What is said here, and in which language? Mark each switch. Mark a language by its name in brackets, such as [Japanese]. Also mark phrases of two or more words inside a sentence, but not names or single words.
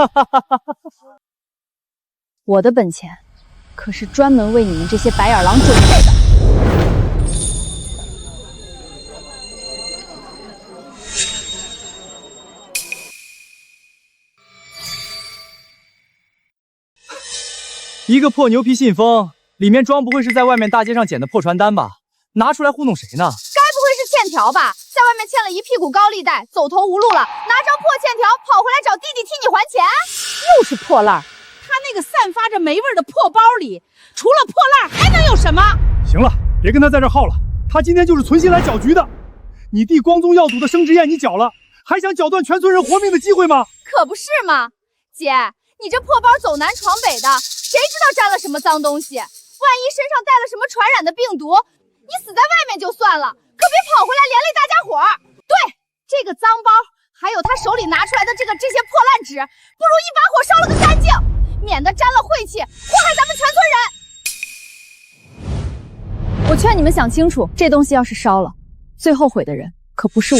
[Chinese] 我的本錢可是專門為你們這些白眼狼準備的。一個破牛皮信封，裡面裝不會是在外面大街上撿的破傳單吧？拿出來糊弄誰呢？該不會是欠條吧？在外面欠了一屁股高利貸，走投無路了，拿張破欠條跑回來找弟弟替你還錢？又是破爛兒！他那個散發着霉味的破包裡，除了破爛還能有什麼？行了，別跟他在這耗了，他今天就是存心來攪局的。你弟光宗耀祖的生殖宴你攪了，還想攪斷全村人活命的機會嗎？可不是嘛，姐，你這破包走南闖北的，誰知道沾了什麼髒東西？萬一身上帶了什麼傳染的病毒，你死在外面就算了，可別跑回來連累大家伙兒。對，這個髒包，還有他手裡拿出來的這些破爛紙，不如一把火燒了個乾淨，免得沾了晦氣，禍害咱們全村人。我勸你們想清楚，這東西要是燒了，最後悔的人可不是我。